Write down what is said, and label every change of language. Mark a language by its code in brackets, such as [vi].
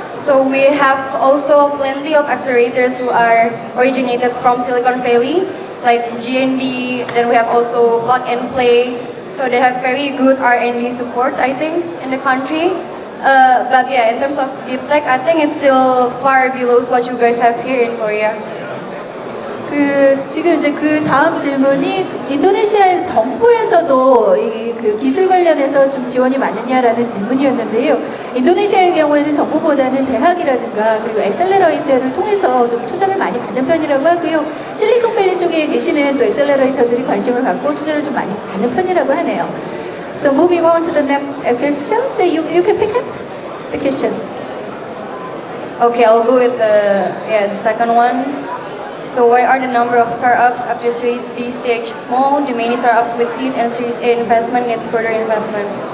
[en] So we have also plenty of accelerators who are originated from Silicon Valley, like GNB. Then we have also Plug and Play. So they have very good R&D support, I think, in the country. But yeah, in terms of deep tech, I think it's still far below what you guys have here in Korea. [ko] 지금 이제 그 다음 질문이 인도네시아 정부에서도 그 기술 관련해서 좀 지원이 많느냐라는 질문이었는데요. 인도네시아의 경우에는 정부보다는 대학이라든가 그리고 엑셀러레이터를 통해서 좀 투자를 많이 받는 편이라고 하고요. 실리콘밸리 쪽에 계시는 또 엑셀러레이터들이 관심을 갖고 투자를 좀 많이 받는 편이라고 하네요. [en] So moving on to the next question. So you can pick up the question. Okay, I'll go with the second one. So why are the number of startups after Series B stage small? Do many startups with seed and Series A investment need further investment?